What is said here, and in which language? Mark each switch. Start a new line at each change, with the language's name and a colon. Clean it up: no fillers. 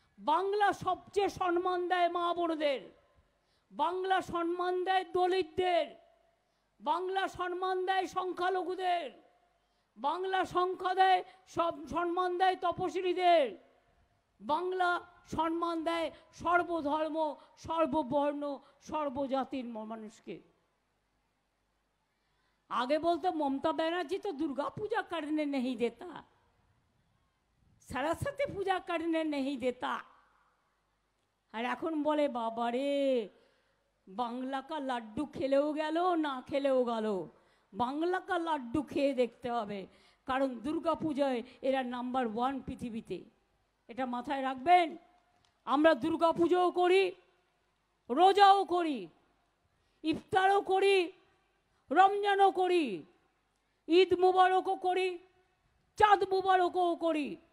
Bangla: বাংলা সবচেয়ে সম্মান দেয় মা বোনদের, বাংলা সম্মান দেয় দলিতদের, বাংলা সম্মান দেয় সংখ্যালঘুদের, বাংলা সংখ্যা দেয় সব সম্মান দেয় তপশিলীদের, বাংলা সম্মান দেয় সর্বধর্ম সর্ববর্ণ সর্বজাতির মানুষকে।
Hindi: आगे बोलते ममता बनर्जी तो दुर्गा पूजा करने नहीं देता, सरस्वती पूजा करने नहीं देता। और
Bangla: এখন বলে বাবারে বাংলা
Hindi: का लड्डू
Bangla: খেলেও গেল না খেলেও গেল, বাংলা का लड्डू খেয়ে দেখতে হবে, কারণ দুর্গা পূজায় এরা নাম্বার 1 পৃথিবীতে। এটা মাথায় রাখবেন। আমরা দুর্গা পূজাও করি, রোজাও করি, ইফতারও করি, রমজানও করি, ঈদ মুবারকও করি, চাঁদ মুবারকও করি।